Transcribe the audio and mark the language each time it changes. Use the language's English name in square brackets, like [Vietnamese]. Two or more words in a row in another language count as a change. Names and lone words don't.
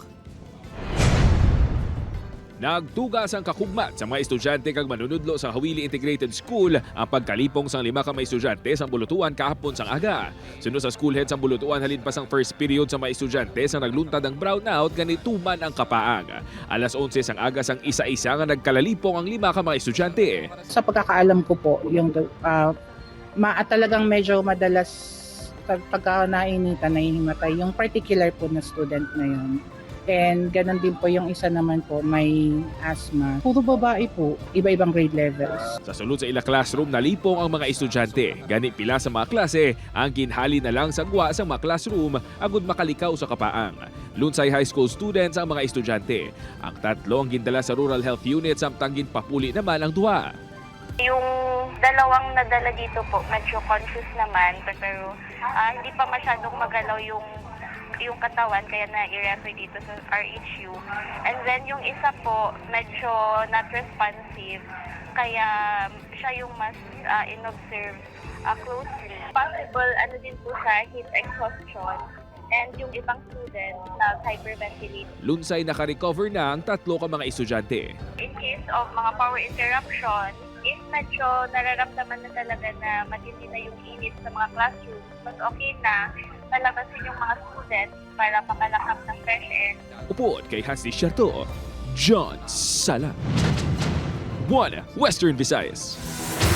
[Hiligaynon] Nagtugas ang kakugmat sa mga estudyante kag manunudlo sa Hawili Integrated School ang pagkalipong sang 5 ka mga estudyante sa bulutuan kahapon sang aga. Suno sa school head sa bulutuan halin pa sang [English] first period [Hiligaynon] sa mga estudyante sa nagluntad ang brownout ganituman ang kapaang. Alas 11 sang aga sang isa-isa nga nagkalalipong ang 5 ka mga estudyante. [Filipino] Sa pagkakaalam ko po, yung talagang medyo madalas pagka nainitan, nahihimatay yung particular po na student na yun. And ganun din po yung isa naman po, may asthma. Puro babae po, iba-ibang grade levels. [Hiligaynon] Sa sulod sa ila classroom, nalipong ang mga estudyante. Gani pila sa mga klase, ang ginhali na lang sa gwa sa mga classroom agud makalikaw sa kapaang. Lunsay High School students ang mga estudyante. Ang 3 ang gindala sa Rural Health Unit samtang ginpapuli naman ang 2. [Filipino] Yung dalawang nadala dito po, medyo conscious naman, pero hindi pa masyadong magalaw yung katawan, kaya na-i-refer dito sa RHU. And then yung isa po, medyo [English] not responsive, [Filipino] kaya siya yung mas in-observe closely. Possible, din po sa [English] heat exhaustion. [Filipino] And yung ibang student nag-hyperventilate. [Hiligaynon] Lunsay naka-recover na ang 3 ka mga estudyante. [Filipino] In case of mga [English] power interruption, [Filipino] if medyo nararamdaman na talaga na matindi na yung init sa mga classroom, mas okay na palabasin yung mga students para makalakap ng [English] fresh air. [Hiligaynon] Upod kay Hasni Sharto, John Sala. 1 Western Visayas.